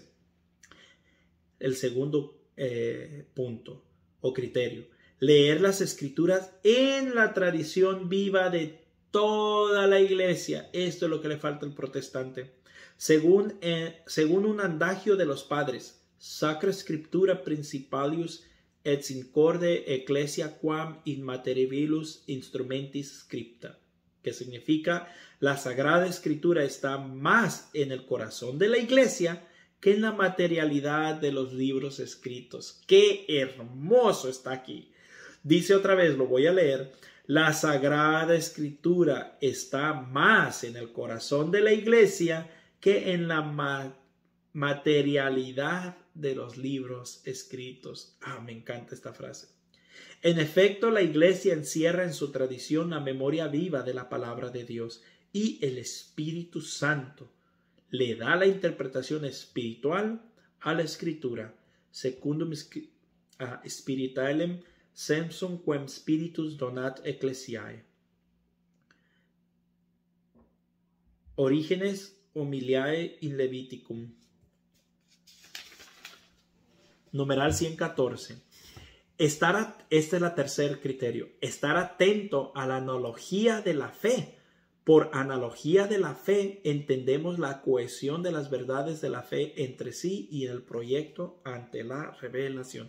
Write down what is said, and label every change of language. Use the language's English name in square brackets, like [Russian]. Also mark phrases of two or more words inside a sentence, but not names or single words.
[Spanish] El segundo punto o criterio. Leer las Escrituras en la tradición viva de toda la iglesia. Esto es lo que le falta al protestante. Según un adagio de los padres, [Latin] Sacra Scriptura principalius et incorde ecclesia quam in materibilus instrumentis scripta, [Spanish] que significa la Sagrada Escritura está más en el corazón de la iglesia que en la materialidad de los libros escritos. ¡Qué hermoso está aquí! Dice otra vez, lo voy a leer. La Sagrada Escritura está más en el corazón de la iglesia que en la materialidad de los libros escritos. Me encanta esta frase. En efecto, la iglesia encierra en su tradición la memoria viva de la palabra de Dios y el Espíritu Santo le da la interpretación espiritual a la Escritura, [Latin] secundum spiritualem sensum quem spiritus donat ecclesiae. [Spanish] Orígenes Humiliae in Leviticum. Numeral 114. Este es el tercer criterio. Estar atento a la analogía de la fe. Por analogía de la fe entendemos la cohesión de las verdades de la fe entre sí y el proyecto ante la revelación.